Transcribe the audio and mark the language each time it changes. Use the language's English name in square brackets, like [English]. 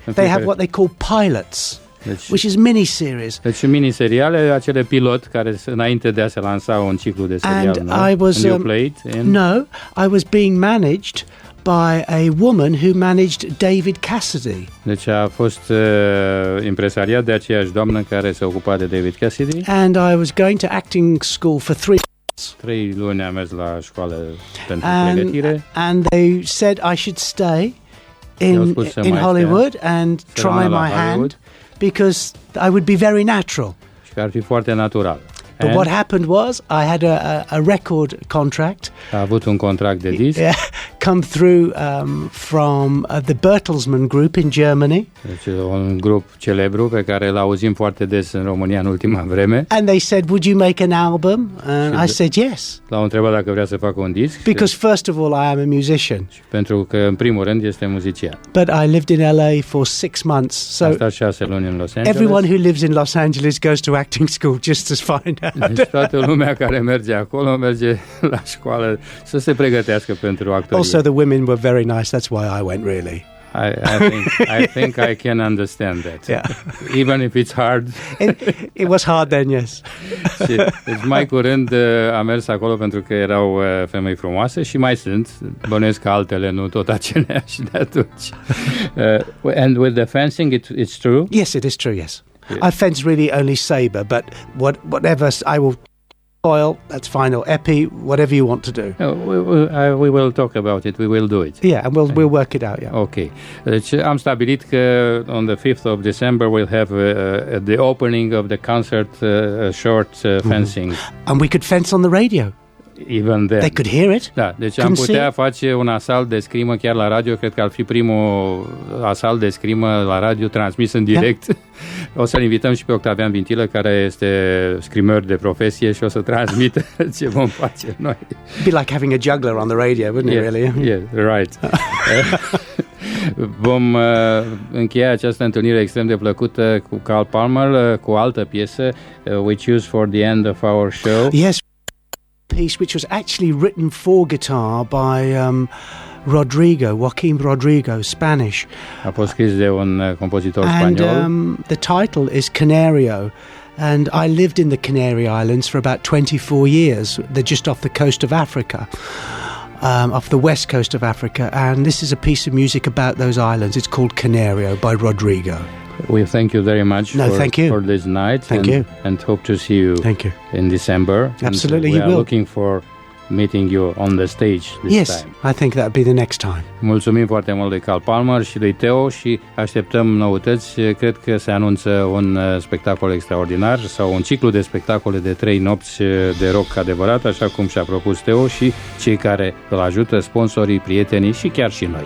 [English] They have what they call pilots, which is mini-series. [Romanian] Deci mini-seriale, acele pilot care înainte de a se lansa un ciclu de serial. [English] And you played in? No, I was being managed by a woman who managed David Cassidy. [Romanian] Deci a fost impresariat de aceeași doamnă care se ocupa de David Cassidy. [English] And I was going to acting school for [Romanian] 3 luni am mers la școală pentru pregătire. [English] And they said I should stay in Hollywood and try my hand because I would be very natural. [Romanian] Și că ar fi foarte natural. [English] But what happened was I had a record contract. [Romanian] A avut un contract de disc. [English] Come through from the Bertelsmann Group in Germany. [Romanian] Deci un grup celebru pe care îl auzim foarte des în România în ultima vreme. [English] And they said, "Would you make an album?" And I said yes. [Romanian] L-au întrebat dacă vrea să facă un disc. [English] Because first of all, I am a musician. [Romanian] Pentru că în primul rând este muzician. [English] But I lived in LA for 6 months. So [Romanian] am stat 6 luni în Los Angeles. [English] Everyone who lives in Los Angeles goes to acting school just to find out. [Romanian] Deci toată lumea care merge acolo merge la școală să se pregătească pentru actorie. [English] Also the women were very nice. That's why I went really. I think I can understand that. Yeah. Even if it's hard. It was hard then, yes. [Romanian] Deci mai curând am mers acolo pentru că erau femei frumoase și mai sunt. Bănuiesc că altele nu tot aceleași de atunci. [English] And with the fencing, it's true? Yes, it is true, yes. I fence really only saber, but whatever I will foil, that's fine, or epi, whatever you want to do. We will talk about it, we will do it. Yeah, and we'll work it out, yeah. Okay. [Romanian] Deci am stabilit că [English] on the 5th of December we'll have the opening of the concert short fencing. And we could fence on the radio. Even then. They could hear it. [Romanian] Da, deci am putea face un asalt de scrimă chiar la radio. Cred că ar fi primul asalt de scrimă la radio transmis în direct. Yeah. O să-l invităm și pe Octavian Vintilă, care este scrimeur de profesie și o să transmită ce vom face noi. [English] Be like having a juggler on the radio, wouldn't it, really? Yeah, right. [Romanian] Vom încheia această întâlnire extrem de plăcută cu Carl Palmer cu o altă piesă, [English] We Choose for the End of Our Show. Yes. Piece which was actually written for guitar by Joaquin Rodrigo, Spanish. [Romanian] A fost scris de un compozitor spaniol. [English] And the title is Canario, And I lived in the Canary Islands for about 24 years. They're just off the coast of Africa, off the west coast of Africa. And this is a piece of music about those islands. It's called Canario by Rodrigo. We thank you very much for this night. Thank you. And hope to see you in December. Absolutely, and you will. We are looking for meeting you on the stage this time. I think that would be the next time. [Romanian] Mulțumim foarte mult lui Carl Palmer și lui Teo și așteptăm noutăți. Cred că se anunță un spectacol extraordinar sau un ciclu de spectacole de 3 nopți de rock adevărat, așa cum și-a propus Teo și cei care îl ajută, sponsorii, prietenii și chiar și noi.